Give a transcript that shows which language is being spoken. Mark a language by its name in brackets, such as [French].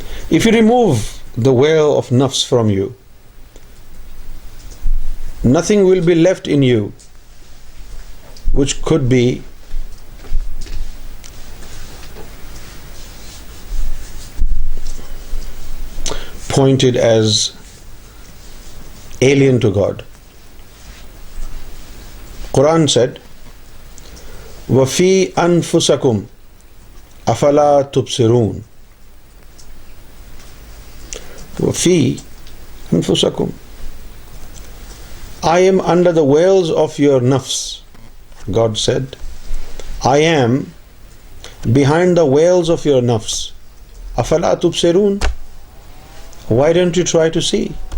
[English] If you remove the veil of nafs from you, nothing will be left in you which could be pointed as alien to God. Quran said, [Arabic] وَفِي أَنفُسَكُمْ أَفَلَا تُبْصِرُونَ. وَفِي أَنفُسَكُمْ, [English] I am under the veils of your nafs. God said, I am behind the veils of your nafs. [Arabic] أَفَلَا تُبْصِرُونَ. [English] Why don't you try to see?